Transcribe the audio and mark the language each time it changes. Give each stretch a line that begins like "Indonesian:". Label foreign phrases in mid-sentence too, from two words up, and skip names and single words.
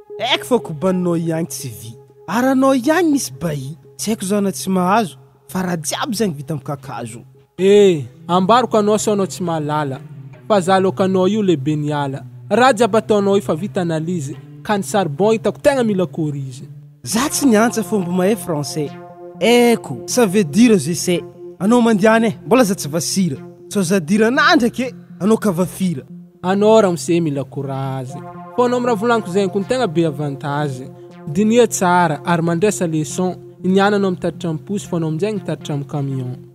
Malagasy: Haiko fa kobaninao ihany tsy vy. Ary anao ihany misy bahy. Tsy haiko zao na tsy mahazo, fa raha jiaby zegny vita amin'ny kakazo. Eh, ambaroko anao sao anao tsy mahalala. Fa za loka anao io lehibe ny ala. Raha jiaby ataonao io fa vita analizy, ka ny charbon hitako tegna mila corrige. Za tsy niantsa fomba mahay français.
French: Eko, ça veut dire je sais.
Malagasy: Anao mandiana e, mbola za tsy vasira. Sao za dira na ndraiky e, anao ka vafira. Anao raha mose mila courage. Fô anao miraha volaniko zegny koa ny tegna be avantage. Dinia tsara ary mandresa leçon. Ny ananao mitatitra amin'ny posy, fô anao amin'izay mitatitra amin'ny camion.